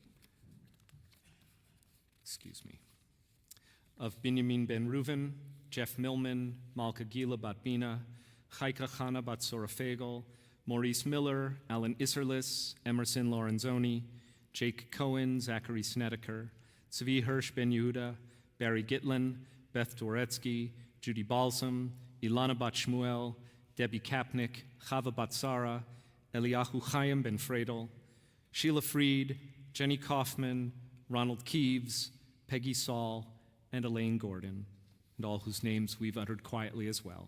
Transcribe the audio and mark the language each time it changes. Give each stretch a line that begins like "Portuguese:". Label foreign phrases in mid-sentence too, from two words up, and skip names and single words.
English: of Binyamin Ben Reuven, Jeff Millman, Malka Gila Bat Bina, Chaika Chana Bat Sorafegel, Maurice Miller, Alan Isserlis, Emerson Lorenzoni, Jake Cohen, Zachary Snedeker, Zvi Hirsch Ben Yehuda, Barry Gitlin, Beth Dworetsky, Judy Balsam, Ilana Bat Shmuel, Debbie Kapnick, Chava Bat Sara, Eliyahu Chaim Ben Fredel, Sheila Freed, Jenny Kaufman, Ronald Keeves, Peggy Saul, and Elaine Gordon, and all whose names we've uttered quietly as well.